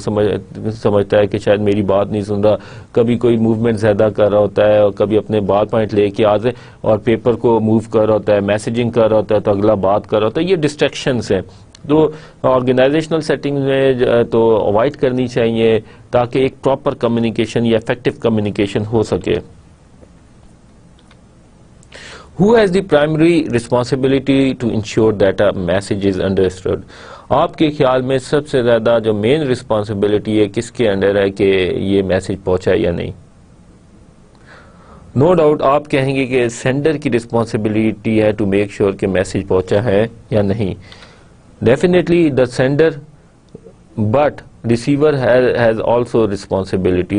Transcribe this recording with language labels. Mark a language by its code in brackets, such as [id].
[ur] وہ سمجھتا ہے کہ شاید میری بات نہیں سن رہا, کبھی کوئی موومنٹ زیادہ کر رہا ہوتا ہے اور کبھی اپنے بات پوائنٹ لے کے آگے اور پیپر کو موو کر رہا ہوتا ہے, میسیجنگ کر رہا ہوتا ہے تو اگلا بات کر رہا ہوتا ہے. یہ ڈسٹریکشنز ہیں تو آرگنائزیشنل سیٹنگ میں تو اوائڈ کرنی چاہیے تاکہ ایک پراپر کمیونیکیشن یا افیکٹو کمیونیکیشن ہو سکے. [en] Who has the primary responsibility to ensure that a message is understood? [ur] آپ کے خیال میں سب سے زیادہ جو مین رسپانسبلٹی ہے کس کے انڈر ہے کہ یہ میسج پہنچا یا نہیں؟ نو ڈاؤٹ آپ کہیں گے کہ سینڈر کی رسپانسبلٹی ہے [en] to make sure [ur] کہ میسج پہنچا ہے یا نہیں. [en] Definitely the sender, but receiver has also responsibility.